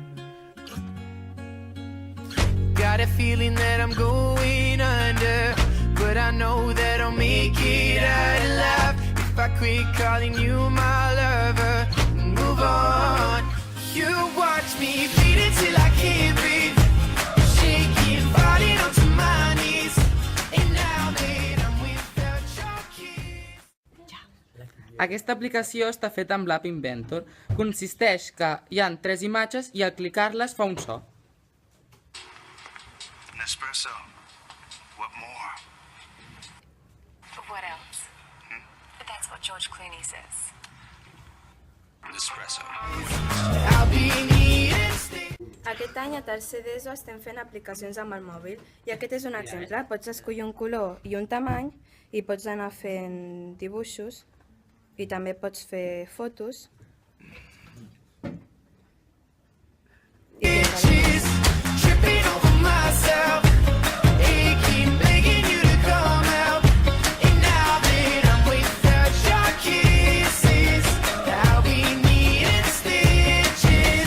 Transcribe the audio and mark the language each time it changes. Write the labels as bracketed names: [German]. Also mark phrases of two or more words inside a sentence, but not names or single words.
[English] Got a feeling that I'm going under, but I know that I'll make it out alive if I quit calling you my lover and move on. You watch me bleed until I can't breathe, shaking, falling onto my knees, and now that I'm without your kiss. [Catalan] Aquesta aplicació està feta amb l'App Inventor. Consisteix que hi ha 3 imatges i al clicar-les fa un so. [English] Nespresso. What more? What else? But that's what George Clooney says. Nespresso. I'll be needing stay. [Catalan] Aquest any a tercer d'ESO estem fent aplicacions amb el mòbil i aquest és un exemple. Pots escollir un color i un tamany i pots anar fent dibuixos i també pots fer fotos. [English] Itches, tripping over myself, aching, begging you to come out. And now that I'm without your kisses, I'll be needing stitches.